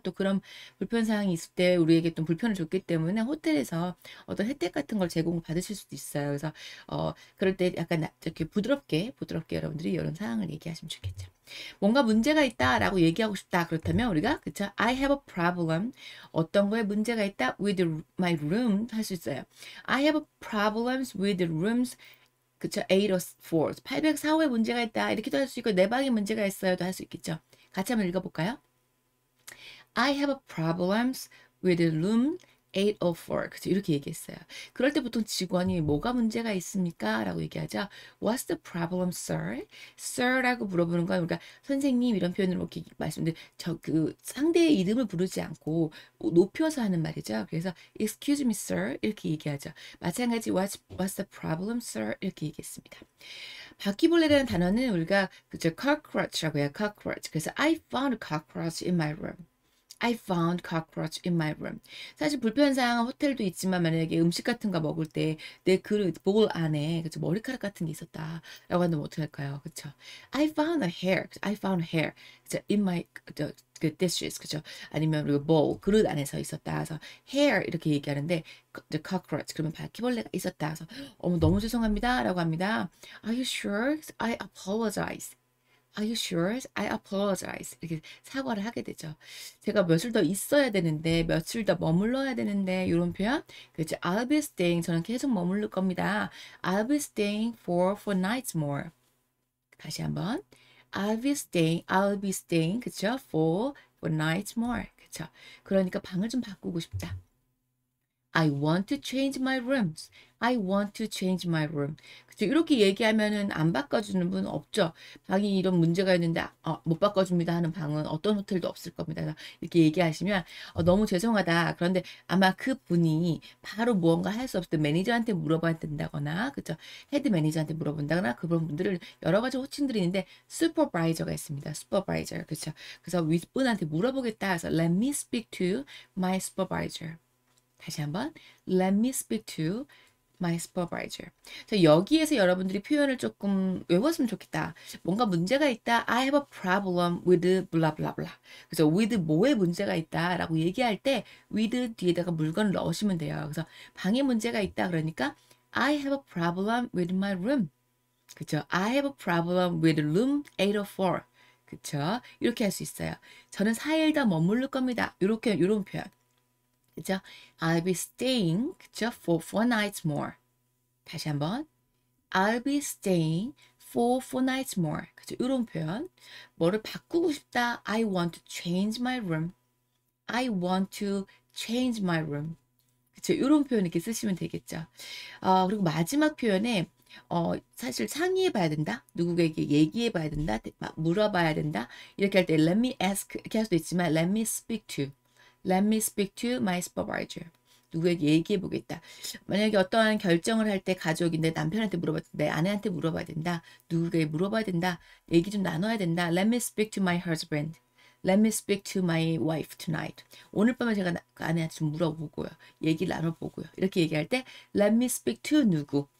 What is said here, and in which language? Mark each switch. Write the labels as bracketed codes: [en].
[ko] 또 그런 불편사항이 있을 때 우리에게 또 불편을 줬기 때문에 호텔에서 어떤 혜택 같은 걸 제공받으실 수도 있어요. 그래서 그럴 때 약간 이렇게 부드럽게 여러분들이 이런 상황을 얘기하시면 좋겠죠. 뭔가 문제가 있다라고 얘기하고 싶다. 그렇다면 우리가 그쵸? [en] I have a problem. [ko] 어떤 거에 문제가 있다. [en] with my room [ko] 할 수 있어요. [en] I have problems with rooms. [ko] 그쵸? 804. 804호에 문제가 있다. 이렇게도 할 수 있고 내 방에 문제가 있어요도 할 수 있겠죠. 같이 한번 읽어볼까요? [en] I have problems with room 804. [ko] 그죠? 이렇게 얘기했어요. 그럴 때 보통 직원이 뭐가 문제가 있습니까? 라고 얘기하죠. [en] What's the problem, sir? [ko] sir라고 물어보는 건 우리가 선생님 이런 표현으로 이렇게 말씀드린 그 상대의 이름을 부르지 않고 높여서 하는 말이죠. 그래서 [en] excuse me, sir [ko] 이렇게 얘기하죠. 마찬가지 [en] what's the problem, sir [ko] 이렇게 얘기했습니다. 바퀴벌레라는 단어는 우리가 그죠? cockroach라고 해요. [en] cockroach. [ko] 그래서 [en] I found a cockroach in my room. I found cockroach in my room. [ko] 사실 불편사항은 호텔도 있지만 만약에 음식 같은 거 먹을 때 내 그릇, 볼 안에 그쵸? 머리카락 같은 게 있었다 라고 한다면 어떻게 할까요? 그쵸? [en] I found a hair. I found hair. [ko] 그쵸? [en] In my [ko] 그 [en] dishes. [ko] 그쵸? 아니면 우리가 bowl, 그릇 안에서 있었다. 그래서 hair 이렇게 얘기하는데 the cockroach 그러면 바퀴벌레가 있었다. 그래서 너무 죄송합니다 라고 합니다. [en] Are you sure? I apologize. Are you sure? I apologize. [ko] 이렇게 사과를 하게 되죠. 제가 며칠 더 있어야 되는데, 며칠 더 머물러야 되는데, 이런 표현. [en] 그렇죠. I'll be staying. [ko] 저는 계속 머무를 겁니다. [en] I'll be staying for 4 nights more. [ko] 다시 한번. [en] I'll be staying. [ko] 그쵸? [en] For 4 nights more. [ko] 그쵸? 그러니까 방을 좀 바꾸고 싶다. [en] I want to change my rooms. I want to change my room. [ko] 그쵸? 이렇게 얘기하면은 안 바꿔주는 분 없죠. 방이 이런 문제가 있는데 못 바꿔줍니다 하는 방은 어떤 호텔도 없을 겁니다. 이렇게 얘기하시면 너무 죄송하다. 그런데 아마 그 분이 바로 무언가 할 수 없을 때 매니저한테 물어봐야 된다거나 그쵸? 헤드 매니저한테 물어본다거나 그런 분들을 여러 가지 호칭들이 있는데 슈퍼바이저가 있습니다. 슈퍼바이저. 그쵸? 그래서 윗분한테 물어보겠다 해서 [en] let me speak to my supervisor. [ko] 다시 한번 [en] let me speak to my supervisor. [ko] 자, 여기에서 여러분들이 표현을 조금 외웠으면 좋겠다. 뭔가 문제가 있다. [en] I have a problem with blah blah blah. [ko] 그래서 with 뭐에 문제가 있다 라고 얘기할 때 with 뒤에다가 물건을 넣으시면 돼요. 그래서 방에 문제가 있다 그러니까 [en] I have a problem with my room. [ko] 그쵸? [en] I have a problem with room 804. [ko] 그쵸? 이렇게 할 수 있어요. 저는 4일 더 머무를 겁니다. 이런 표현. 그죠? I'll be staying, 그죠? For 4 nights more. 다시 한번. [en] I'll be staying for 4 nights more. [ko] 그죠? 이런 표현. 뭐를 바꾸고 싶다. [en] I want to change my room. I want to change my room. [ko] 그죠? 이런 표현 이렇게 쓰시면 되겠죠. 그리고 마지막 표현에 사실 상의해 봐야 된다. 누구에게 얘기해 봐야 된다. 물어봐야 된다. 이렇게 할 때 [en] let me ask [ko] 이렇게 할 수도 있지만 [en] let me speak to. Let me speak to my supervisor. [ko] 누구에게 얘기해 보겠다. 만약에 어떠한 결정을 할 때 가족이 내 남편한테 물어봐야 된다. 내 아내한테 물어봐야 된다. 누구에게 물어봐야 된다. 얘기 좀 나눠야 된다. [en] Let me speak to my husband. Let me speak to my wife tonight. [ko] 오늘 밤에 제가 그 아내한테 좀 물어보고요. 얘기를 나눠보고요. 이렇게 얘기할 때 [en] Let me speak to [ko] 누구.